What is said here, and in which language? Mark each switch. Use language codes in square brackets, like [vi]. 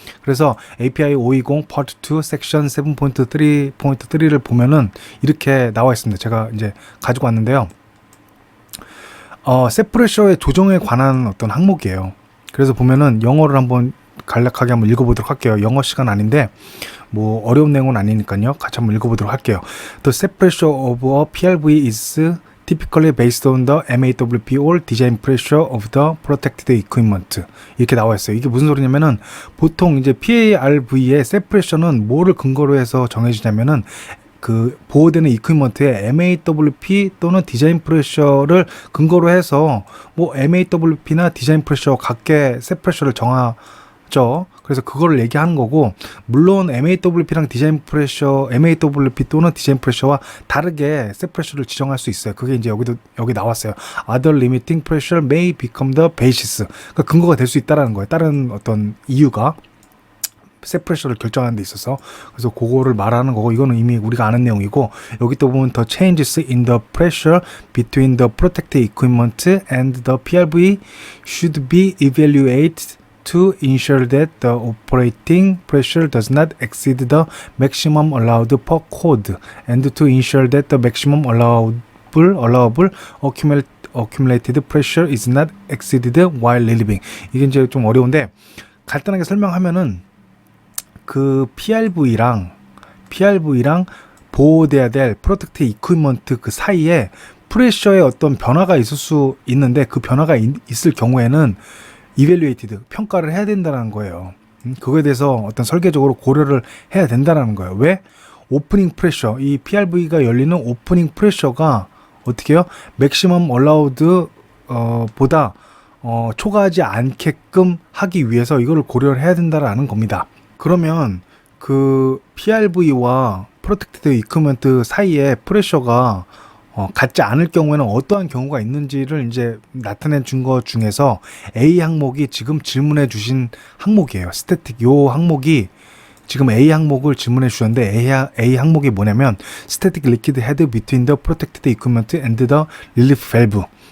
[ko] 그래서 API 520 Part 2 Section 7.3.3를 보면은 이렇게 나와 있습니다. 제가 이제 가지고 왔는데요. Set Pressure의 조정에 관한 어떤 항목이에요. 그래서 보면은 영어를 한번 간략하게 한번 읽어보도록 할게요. 영어 시간 아닌데 뭐 어려운 내용은 아니니까요. 같이 한번 읽어보도록 할게요. [en] The set pressure of a PLV is typically based on the MAWP or design pressure of the protected equipment. [ko] 이렇게 나와 있어요. 이게 무슨 소리냐면은 보통 이제 PARV의 set pressure는 뭐를 근거로 해서 정해지냐면은 그 보호되는 이퀴먼트의 MAWP 또는 디자인 프레셔를 근거로 해서 뭐 MAWP나 디자인 프레셔 각계 셋 프레셔를 정하죠. 그래서 그거를 얘기하는 거고, 물론 MAWP랑 디자인 프레셔, MAWP 또는 디자인 프레셔와 다르게 셋 프레셔를 지정할 수 있어요. 그게 이제 여기 나왔어요. [en] Other limiting pressure may become the basis. [ko] 그러니까 근거가 될 수 있다라는 거예요. 다른 어떤 이유가. 셋 프레셔를 결정하는 데 있어서. 그래서 그거를 말하는 거고, 이거는 이미 우리가 아는 내용이고, 여기 또 보면 [en] the changes in the pressure between the protected equipment and the PLV should be evaluated to ensure that the operating pressure does not exceed the maximum allowed per code and to ensure that the maximum allowable accumulated pressure is not exceeded while relieving. [ko] 이게 이제 좀 어려운데 간단하게 설명하면은 그 PRV랑 보호돼야 될 프로텍트 이퀴먼트 그 사이에 프레셔의 어떤 변화가 있을 수 있는데 그 변화가 있을 경우에는 evaluated, 평가를 해야 된다는 거예요. 그거에 대해서 어떤 설계적으로 고려를 해야 된다는 거예요. 왜? 오프닝 프레셔, 이 PRV가 열리는 오프닝 프레셔가 어떻게 해요? 맥시멈 얼라우드 보다 초과하지 않게끔 하기 위해서 이거를 고려를 해야 된다라는 겁니다. 그러면 그 PRV와 프로텍티드 이퀴먼트 사이에 프레셔가 같지 않을 경우에는 어떠한 경우가 있는지를 이제 나타낸 거 중에서 A 항목이 지금 질문해 주신 항목이에요. 스태틱 요 항목이 지금 A 항목을 질문해 주셨는데 A 항목이 뭐냐면 [en] Static Liquid Head Between the Protected Equipment and the Relief Valve.